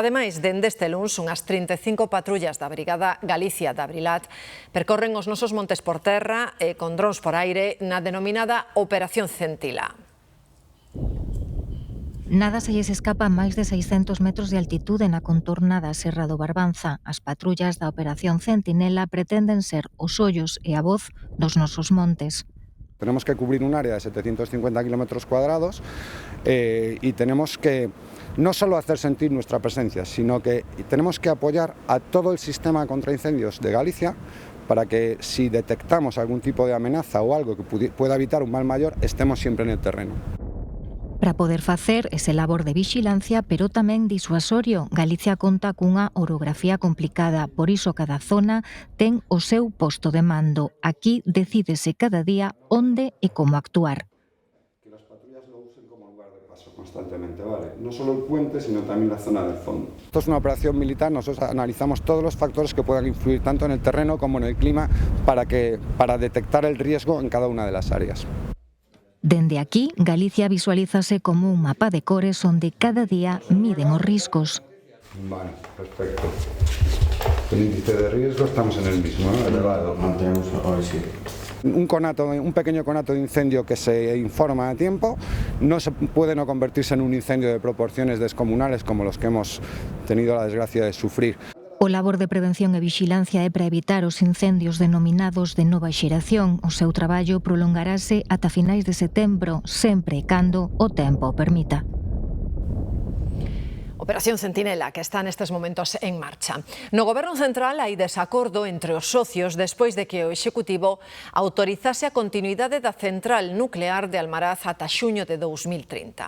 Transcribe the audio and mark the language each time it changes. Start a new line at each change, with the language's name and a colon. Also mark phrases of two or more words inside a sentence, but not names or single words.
Galician: Ademais, dende este luns, unhas 35 patrullas da Brigada Galicia de Abrilat percorren os nosos montes por terra e con drons por aire na denominada Operación Centila. Nada se lles escapa a máis de 600 metros de altitude na contorna da Serra do Barbanza. As patrullas da Operación Centinela pretenden ser os ollos e a voz dos nosos montes.
Spanish: Tenemos que cubrir un área de 750 kilómetros cuadrados y tenemos que no solo hacer sentir nuestra presencia, sino que tenemos que apoyar a todo el sistema contra incendios de Galicia para que si detectamos algún tipo de amenaza o algo que pueda evitar un mal mayor, estemos siempre en el terreno.
Galician: Para poder facer ese labor de vixilancia, pero tamén disuasorio, Galicia conta cunha orografía complicada, por iso cada zona ten o seu posto de mando. Aquí decídese cada día onde e como actuar.
Spanish: Que las patrullas lo usen como lugar de paso constantemente, ¿vale? No solo el puente, sino también la zona del fondo. Esto es una operación militar, nosotros analizamos todos los factores que puedan influir tanto en el terreno como en el clima para detectar el riesgo en cada una de las áreas.
Galician: Dende aquí, Galicia visualízase como un mapa de cores onde cada día miden os riscos.
Spanish: Vale, perfecto. El índice de riesgo estamos en el mismo, ¿no? Elevado. Mantenemos hoy sí. Un pequeño conato de incendio que se informa a tiempo no se puede no convertirse en un incendio de proporciones descomunales como los que hemos tenido la desgracia de sufrir.
Galician: O labor de prevención e vixilancia é para evitar os incendios denominados de nova xeración. O seu traballo prolongarase ata finais de setembro, sempre e cando o tempo o permita. Operación Centinela, que está nestes momentos en marcha. No Goberno Central hai desacordo entre os socios despois de que o Executivo autorizase a continuidade da central nuclear de Almaraz ata xuño de 2030.